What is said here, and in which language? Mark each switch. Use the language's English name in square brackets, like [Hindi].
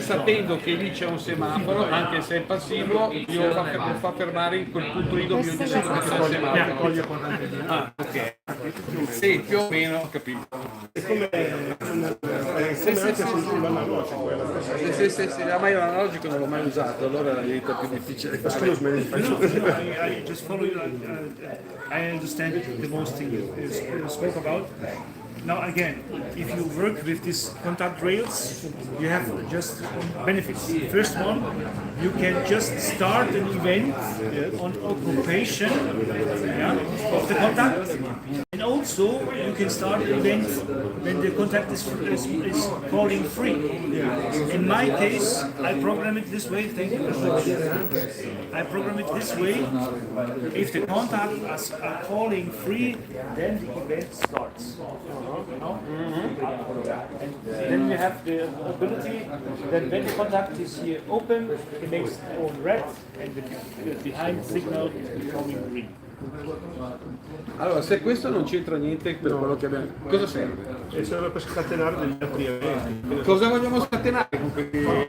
[Italian] sapendo che lì c'è un semaforo, anche se è passivo, io lo fa fermare in quel punto lì dove io dico che c'è il semaforo. Toglie corrente di Ah, ok. Sì, più o meno ho capito. È come anche sull'analogico, è la stessa. Sì, ma io l'analogico non l'ho mai usato, allora diventa più difficile fare. [English] Excuse me, I just follow you. I understand the most thing you spoke about. Now again, if you work with these contact rails, you have just benefits. First one, you can just start an event on occupation of the contact, and also you can start an event when the contact is calling free. In my case, I program it this way. Thank you very much. I program it this way. If the contact is calling free, then the event starts. And then we have the ability that when the contact is here open, it makes on red, and the behind signal is becoming green. [Italian] Allora, se questo non c'entra niente per quello che abbiamo... Cosa serve? E serve per scatenare degli altri eventi. Cosa vogliamo scatenare con questi...